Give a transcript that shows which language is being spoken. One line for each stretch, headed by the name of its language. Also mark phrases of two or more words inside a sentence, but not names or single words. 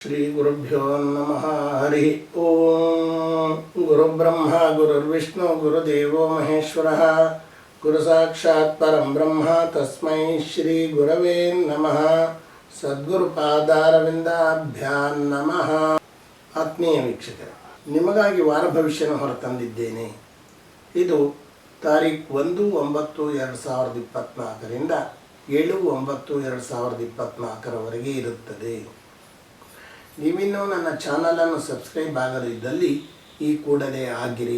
Sanskrit: ಶ್ರೀ ಗುರುಭ್ಯೋ ನಮಃ. ಹರಿ ಓಂ. ಗುರುಬ್ರಹ್ಮ ಗುರುರ್ವಿಷ್ಣು ಗುರುದೇವೋ ಮಹೇಶ್ವರಃ. ಗುರು ಸಾಕ್ಷಾತ್ ಪರಂ ಬ್ರಹ್ಮ ತಸ್ಮೈ ಶ್ರೀ ಗುರವೇ ನಮಃ. ಸದ್ಗುರುಪಾದಾರವಿಂದಾಭ್ಯಾಂ ನಮಃ.
Kannada: ಆತ್ಮೀಯ ವೀಕ್ಷಕರೇ, ನಿಮಗಾಗಿ ವಾರ ಭವಿಷ್ಯನ ಹೊರತಂದಿದ್ದೇನೆ. ಇದು ತಾರೀಖು 1/9/2024ರಿಂದ 7/9/2024 ಇರುತ್ತದೆ. ನೀವಿನ್ನೂ ನನ್ನ ಚಾನಲನ್ನು ಸಬ್ಸ್ಕ್ರೈಬ್ ಆಗದಿದ್ದಲ್ಲಿ ಈ ಕೂಡಲೇ ಆಗಿರಿ.